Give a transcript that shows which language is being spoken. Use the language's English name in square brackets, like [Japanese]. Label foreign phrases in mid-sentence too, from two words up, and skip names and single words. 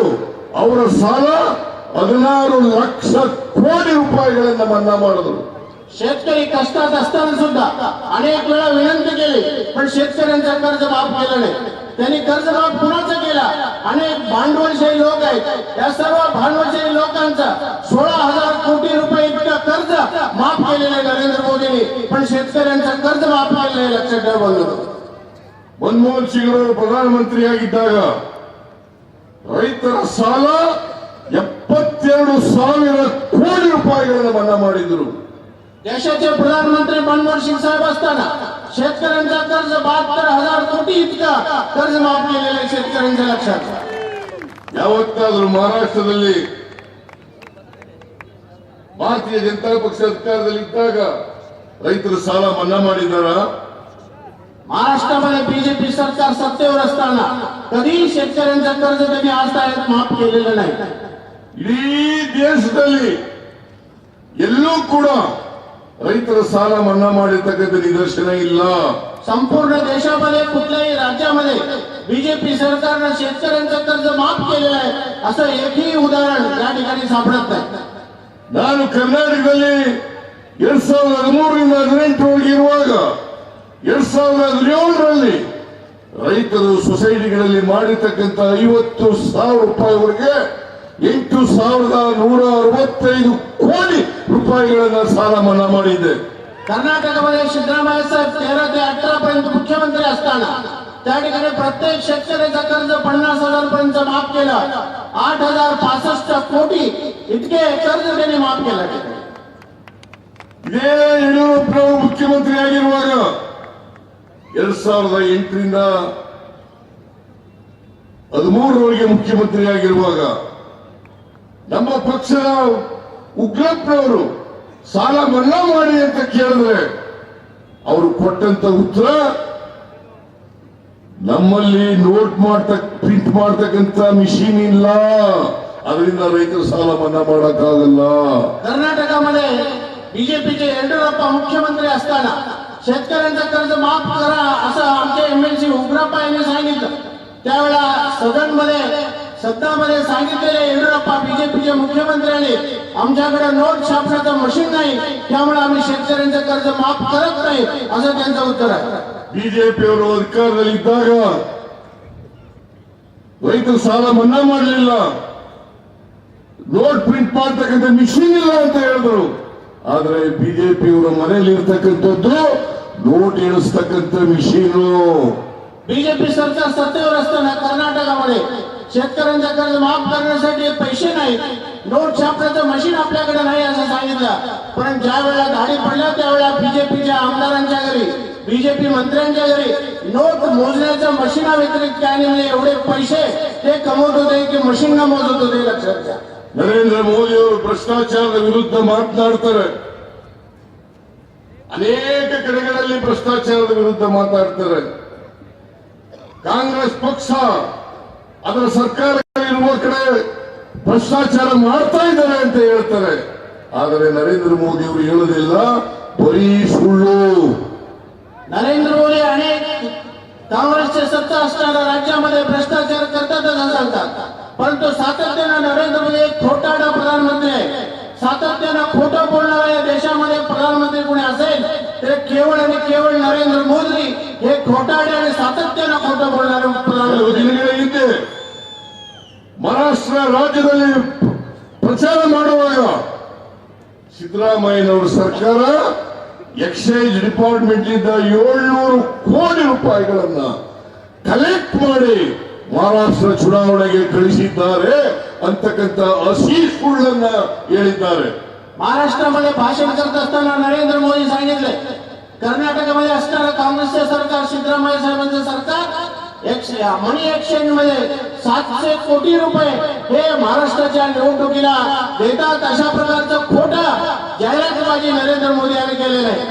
[Kannada] ಅವರ ಸಾಲ 16 ಲಕ್ಷ ಕೋಟಿ ರೂಪಾಯಿಗಳನ್ನ ಮನ್ನಾ ಮಾಡಿದ್ರು. [Marathi] शेतकरी कष्टात असताना सुद्धा अनेक वेळा विनंती केली, पण शेतकऱ्यांचा कर्ज माफ केलं नाही. त्यांनी कर्ज माफ कुणाचा केला? अनेक भांडवलशाही लोक आहेत, या सर्व भांडवलशाही लोकांचा 16,000 कोटी रुपये इतका कर्ज माफ केलेलं नरेंद्र मोदींनी, पण शेतकऱ्यांचं कर्ज माफ केलं नाही. लक्षात ठेवा बंधू. [Kannada] ಮನಮೋಹನ್ ಸಿಂಗ್ ಅವರು ಪ್ರಧಾನಮಂತ್ರಿಯಾಗಿದ್ದಾಗ ರೈತರ ಸಾಲ 72,000 ಕೋಟಿ ರೂಪಾಯಿಗಳನ್ನು ಮನ್ನಾ ಮಾಡಿದ್ರು. [Marathi] देशाचे प्रधानमंत्री मनमोहन सिंग साहेब असताना शेतकऱ्यांचा कर्ज 72,000 कोटी इतका कर्ज माफ केलेलं आहे शेतकऱ्यांच्या. लक्षात [Kannada] ಯಾವತ್ತಾದ್ರೂ ಮಹಾರಾಷ್ಟ್ರದಲ್ಲಿ ಭಾರತೀಯ ಜನತಾ ಪಕ್ಷ ಅಧಿಕಾರದಲ್ಲಿ ಇದ್ದಾಗ ರೈತರ ಸಾಲ ಮನ್ನಾ ಮಾಡಿದ್ದಾರಾ? [Marathi] महाराष्ट्रामध्ये बीजेपी सरकार सत्तेवर असताना कधी शेतकऱ्यांचं कर्ज त्यांनी आज तागायत माफ केलेलं नाही. [Kannada] ಇಡೀ ದೇಶದಲ್ಲಿ ಎಲ್ಲೂ ಕೂಡ ರೈತರ ಸಾಲ ಮನ್ನಾ ಮಾಡಿರ್ತಕ್ಕಂಥ ನಿದರ್ಶನ ಇಲ್ಲ. [Marathi] संपूर्ण देशामध्ये कुठल्याही राज्यामध्ये बीजेपी सरकारनं शेतकऱ्यांचं कर्ज माफ केलेलं आहे असं एकही उदाहरण या ठिकाणी सापडत नाही. [Kannada] ನಾನು ಕರ್ನಾಟಕದಲ್ಲಿ 2013ರಿಂದ 2018 ಇರುವಾಗ 2017ರಲ್ಲಿ ರೈತರು ಸೊಸೈಟಿಗಳಲ್ಲಿ ಮಾಡಿರ್ತಕ್ಕಂಥ 50,000 ರೂಪಾಯಿವರೆಗೆ 8,165 ಕೋಟಿ ರೂಪಾಯಿಗಳನ್ನ ಸಾಲ ಮನ್ನಾ ಮಾಡಿದ್ದೆ. [Marathi] कर्नाटकमध्ये सिद्धरामय्या साहेब 13 ते 18 पर्यंत मुख्यमंत्री असताना त्या ठिकाणी प्रत्येक शेतकऱ्याचं कर्ज 50,000 पर्यंत माफ केलं. 8,065 कोटी इतके कर्ज त्यांनी माफ केलं. [Kannada] ಇದೇ ಯಡಿಯೂರಪ್ಪನವರು ಮುಖ್ಯಮಂತ್ರಿ ಆಗಿರುವಾಗ 2008ರಿಂದ 2013ರವರೆಗೆ ಮುಖ್ಯಮಂತ್ರಿ ಆಗಿರುವಾಗ ನಮ್ಮ ಪಕ್ಷದ ಉಗ್ರಪ್ಪನವರು ಸಾಲ ಮನ್ನಾ ಮಾಡಿ ಅಂತ ಕೇಳಿದ್ರೆ ಅವರು ಕೊಟ್ಟಂತ ಉತ್ತರ, ನಮ್ಮಲ್ಲಿ ಪ್ರಿಂಟ್ ಮಾಡ್ತಕ್ಕಂತ ಮಿಷಿನ್ ಇಲ್ಲ, ಅದರಿಂದ ರೈತರ ಸಾಲ ಮನ್ನಾ ಮಾಡಕ್ಕಾಗಲ್ಲ. [Marathi] कर्नाटकामध्ये बीजेपीचे येडियुरप्पा मुख्यमंत्री असताना शेतकऱ्यांचं कर्ज माफ करा असं आमचे एमएलसी उग्रप्पा यांनी सांगितलं. त्यावेळेला सदनामध्ये सांगितलेले येडियुरप्पा बीजेपीचे मुख्यमंत्र्यांनी आमच्याकडे नोट छापण्याचं मशीन नाही, त्यामुळे आम्ही शेतकऱ्यांचं कर्ज माफ करत नाही असं त्यांचं उत्तर आहे. [Kannada] ಬಿಜೆಪಿಯವರು ಅಧಿಕಾರದಲ್ಲಿ ಇದ್ದಾಗ ರೈತರ ಸಾಲ ಮನ್ನಾ ಮಾಡಲಿಲ್ಲ, [English] note print [Kannada] ಮಾಡ್ತಕ್ಕಂಥ ಮಿಷಿನ್ ಇಲ್ಲ ಅಂತ ಹೇಳಿದ್ರು. ಆದ್ರೆ ಬಿಜೆಪಿಯವರ ಮನೆಯಲ್ಲಿ ಇರ್ತಕ್ಕಂಥದ್ದು ನೋಟ್ ಎಣಿಸ್ತಕ್ಕಂಥ ಮಿಷಿನು. [Marathi] बीजेपी सरकार सत्तेवर असताना कर्नाटकामध्ये शेतकऱ्यांचं कर्ज माफ करण्यासाठी पैसे नाही, नोट छापण्याचं मशीन आपल्याकडे नाही असं सांगितलं. पण ज्या वेळेला धाडी पडल्या त्यावेळेला बीजेपीच्या आमदारांच्या घरी, बीजेपी मंत्र्यांच्या घरी नोट मोजण्याच्या मशीना व्यतिरिक्त काय नाही, एवढे पैसे ते कमवत होते की मशीन न मोजत होते. लक्षात घ्या. [Kannada] ನರೇಂದ್ರ ಮೋದಿ ಅವರು ಭ್ರಷ್ಟಾಚಾರದ ವಿರುದ್ಧ ಮಾತನಾಡ್ತಾರೆ, ಅನೇಕ ಕಡೆಗಳಲ್ಲಿ ಭ್ರಷ್ಟಾಚಾರದ ವಿರುದ್ಧ ಮಾತಾಡ್ತಾರೆ. ಕಾಂಗ್ರೆಸ್ ಪಕ್ಷ ಅದರ ಸರ್ಕಾರ ಇರುವ ಕಡೆ ಭ್ರಷ್ಟಾಚಾರ ಮಾಡ್ತಾ ಇದ್ದಾರೆ ಅಂತ ಹೇಳ್ತಾರೆ. ಆದರೆ ನರೇಂದ್ರ ಮೋದಿ ಅವರು ಹೇಳೋದಿಲ್ಲ, ಬರೀ ಸುಳ್ಳು. [Marathi] नरेंद्र मोदी अनेक काँग्रेसचे सत्ता असणाऱ्या राज्यामध्ये भ्रष्टाचार करतातच असं सांगतात, परंतु सातत्यानं नरेंद्र मोदी एक खोटारडा प्रधानमंत्री आहे. सातत्यानं खोटं बोलणारा या देशामध्ये प्रधानमंत्री कोणी असेल तर केवळ आणि केवळ नरेंद्र मोदी हे खोटारडे आणि सातत्यानं खोटं बोलणारे प्रधानमंत्री. [Kannada] ದಿನಗಳ ಹಿಂದೆ ಮಹಾರಾಷ್ಟ್ರ ರಾಜ್ಯದಲ್ಲಿ ಪ್ರಚಾರ ಮಾಡುವಾಗ ಸಿದ್ದರಾಮಯ್ಯನವರ ಸರ್ಕಾರ [English] excise department [Kannada] ಇಂದ 700 ಕೋಟಿ ರೂಪಾಯಿಗಳನ್ನ ಕಲೆಕ್ಟ್ ಮಾಡಿ ಮಹಾರಾಷ್ಟ್ರ ಚುನಾವಣೆಗೆ ಕಳಿಸಿದ್ದಾರೆ ಅಂತಕ್ಕಂಥ ಹಸಿ ಸುಳ್ಳನ್ನ ಹೇಳಿದ್ದಾರೆ. [Marathi] महाराष्ट्रामध्ये भाषण करत असताना नरेंद्र मोदी सांगितले, कर्नाटकमध्ये असणारं काँग्रेसचे सरकार, सिद्धरामय्या साहेबांचं सरकार [English] money exchange [Marathi] मध्ये 700 कोटी रुपये हे महाराष्ट्राच्या निवडणुकीला देतात. अशा प्रकारचं खोटं घोषणाबाजी नरेंद्र मोदी यांनी केलेली आहे.